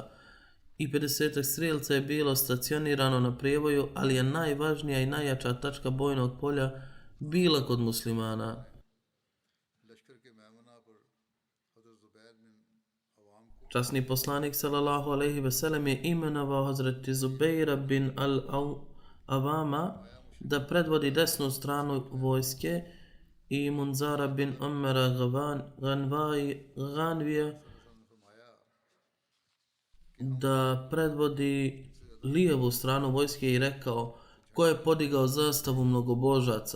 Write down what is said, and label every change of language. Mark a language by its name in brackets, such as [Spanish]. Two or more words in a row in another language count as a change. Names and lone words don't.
[Bosnian] I 50 strijelaca je bilo stacionirano na prijevoju, ali je najvažnija i najjača tačka bojnog polja bila kod muslimana. Časni poslanik [Arabic] صلى الله عليه وسلم [Bosnian] je imenovao Hazreti Zubeira bin al-Avama da predvodi desnu stranu vojske i Munzara bin Umara Ghanvija da predvodi lijevu stranu vojske i rekao: ko je podigao zastavu mnogobožaca?